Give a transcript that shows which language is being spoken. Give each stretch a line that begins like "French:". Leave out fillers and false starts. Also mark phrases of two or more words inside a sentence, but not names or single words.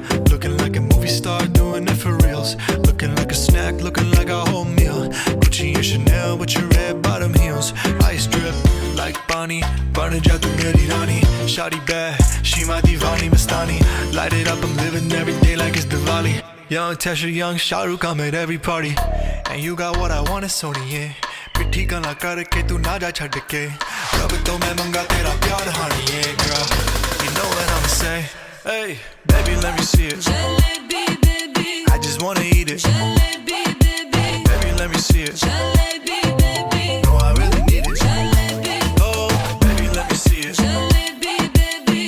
English: Looking like a movie star, doing it for reals. Looking like a snack, looking like a whole meal. Gucci and Chanel with your red bottom heels. Ice drip like Bonnie, burning
Hindi: जा तू मेरी रानी.
English: Shawty bad, she my
Hindi: दीवानी मस्तानी.
English: Light it up, I'm living every day like it's Diwali. Young Tesha, young Shah Rukh, I'm at every party. And you got what I want, it's Sony,
Punjabi: ਪਿੱਠੀ ਗਲਾ ਕਰਕੇ ਤੂੰ ਨਾ ਜਾ ਛੱਡ ਕੇ ਰੱਬ ਤੋਂ ਮੈਂ ਮੰਗਾਂ ਤੇਰਾ ਪਿਆਰ
English: honey, yeah girl. You know what I'ma say. Hey, baby, let me see it. Jalebi, baby. I just wanna eat it. Jalebi, baby. Baby, let me see it. Jalebi, baby. No, I really need it. Jalebi. Oh, baby, let me see it. Jalebi, baby.